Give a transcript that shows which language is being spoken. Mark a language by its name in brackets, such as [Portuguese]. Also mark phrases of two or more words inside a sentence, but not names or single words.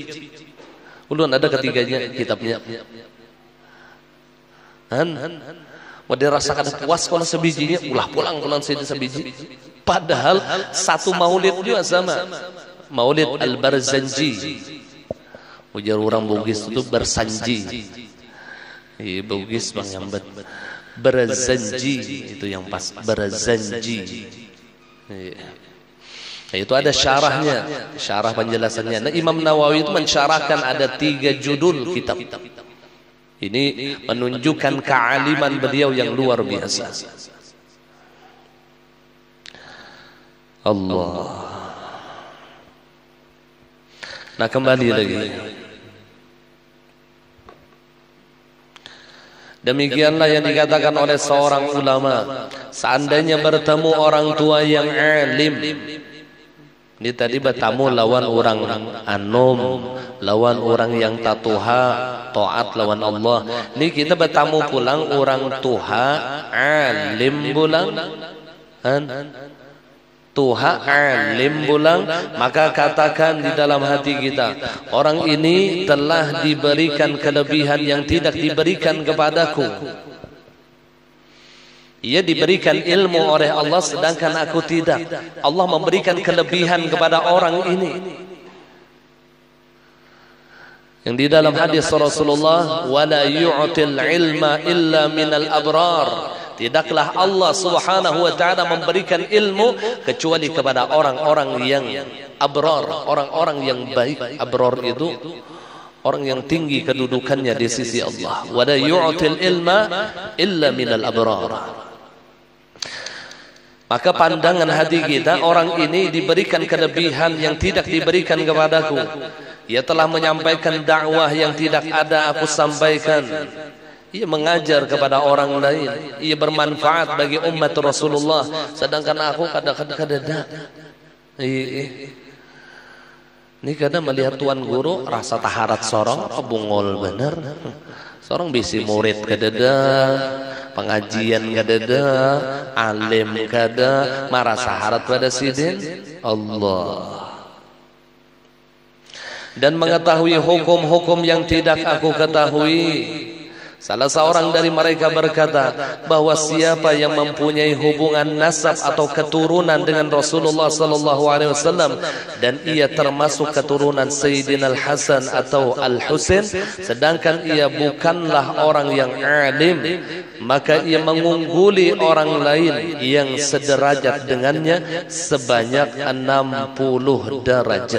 [Banjar] Ulun ada ketiganya kitabnya. Mau dirasakan puas kalau sebijinya, ulah pulang kalau sebiji. [Indonesian] Padahal satu maulid juga sama. Maulid Al-Barzanji. [Banjar] Ujar orang Bugis itu bersanji. Iya Bugis Bang Yambat. [Indonesian] Barzanji itu yang pas, Barzanji. Itu ada syarahnya, syarah penjelasannya. Nah, Imam Nawawi itu mensyarahkan ada 3 judul kitab. Ini menunjukkan kealiman beliau yang luar biasa. Allah. Nah, kembali lagi. Demikianlah yang dikatakan oleh seorang ulama. Seandainya bertemu orang tua yang alim, [Banjar] ini tadi bertamu lawan orang anom, lawan orang yang tatuha, taat lawan Allah. Ini kita bertamu pulang orang tuha alim pulang, tuha alim pulang, [Indonesian] maka katakan di dalam hati kita, orang ini telah diberikan kelebihan yang tidak diberikan kepadaku. Ia diberikan ilmu oleh Allah sedangkan aku tidak. Allah memberikan kelebihan kepada orang ini. Yang di dalam hadis Rasulullah, [Arabic] ولا يؤتي العلم إلا من الأبرار. [Indonesian] Tidaklah Allah [Arabic] سبحانه وتعالى [Indonesian] memberikan ilmu kecuali kepada orang-orang yang abrar, orang-orang yang baik. Abrar itu orang yang tinggi kedudukannya di sisi Allah. [Arabic] ولا يؤتي العلم إلا من الأبرار. [Indonesian] Maka pandangan hati kita, orang ini diberikan kelebihan yang tidak diberikan kepadaku. Ia telah menyampaikan dakwah yang tidak ada aku sampaikan. Ia mengajar kepada orang lain. Ia bermanfaat bagi umat Rasulullah. [Banjar] Sedangkan aku kadang-kadang ini kadang melihat tuan guru rasa taharat sorong bungol bener. Sorong bisi murid kadada, pengajian kadada, alim kada, marasa harat pada sidin Allah. [Indonesian] Dan mengetahui hukum-hukum yang tidak aku ketahui. Salah seorang dari mereka berkata bahwa siapa yang mempunyai hubungan nasab atau keturunan dengan Rasulullah [Arabic] صلى الله عليه وسلم [Indonesian] dan ia termasuk keturunan Sayyidina Al-Hasan atau Al-Husain sedangkan ia bukanlah orang yang alim, maka ia mengungguli orang lain yang sederajat dengannya sebanyak 60 derajat.